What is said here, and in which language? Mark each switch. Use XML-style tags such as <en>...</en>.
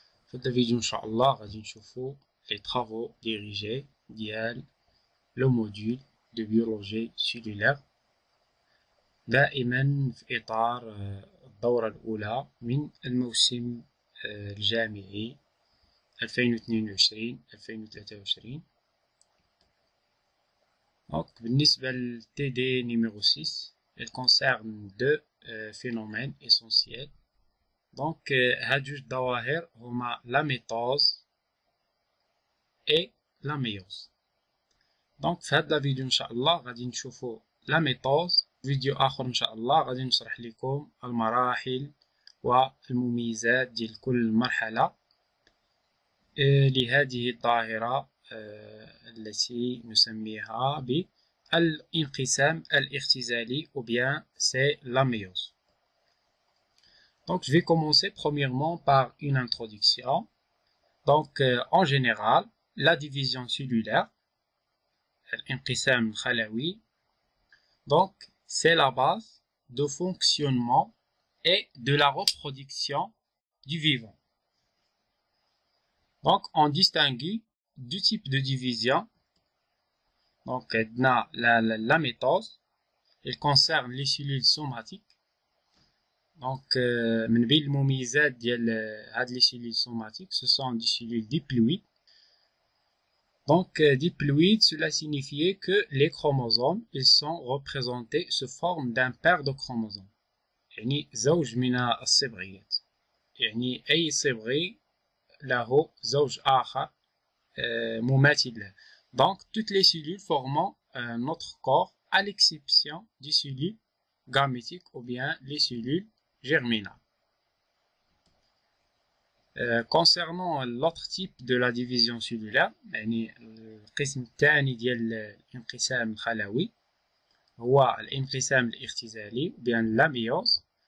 <ar>في هذا الفيديو إن شاء الله غادي نشوفو</ar> <fr>les travaux dirigés</fr> <ar>ديال لو موديول دو بيولوجي سيلولار، دائما في إطار الدورة الأولى من الموسم الجامعي 2022-2023.</ar> <fr>Donc,</fr> <ar>بالنسبة ل</ar> <fr>TD numéro 6, elle concerne deux phénomènes essentiels. Donc,</fr> <ar>هاد جوج ظواهر هما</ar> <fr>la métose et la méiose.</fr> <ar>Donc, في هاد الفيديو إن شاء الله غادي نشوفو la métose. فيديو آخر إن شاء الله غادي نشرح لكم المراحل والمميزات ديال كل مرحلة لهذه الظاهرة التي نسميها بالانقسام الاختزالي</ar> <fr>ou bien c'est la méiose. Donc je vais commencer premièrement par une introduction. Donc en général, la division cellulaire,</fr> <ar>الانقسام الخلوي,</ar> <fr>donc c'est la base de fonctionnement et de la reproduction du vivant. Donc, on distingue deux types de division. Donc, la métose, elle concerne les cellules somatiques. Donc,</fr> <ar>من بين المميزات ديال هاد</ar> <fr>les cellules somatiques, ce sont des cellules diploïdes. Donc, diploïdes, cela signifie que les chromosomes, ils sont représentés sous forme d'un paire de chromosomes.</fr> <ar>يعني زوج من الصبغيات. يعني أي صبغي له زوج آخر مماثل له.</ar> <fr>Donc toutes les cellules formant notre corps à l'exception des cellules gamétiques ou bien les cellules germinales. Concernant l'autre type de la division cellulaire,</fr> <ar>يعني القسم الثاني ديال الانقسام الخلوي هو الانقسام الاختزالي</ar> <fr>ou bien la méiose.</fr>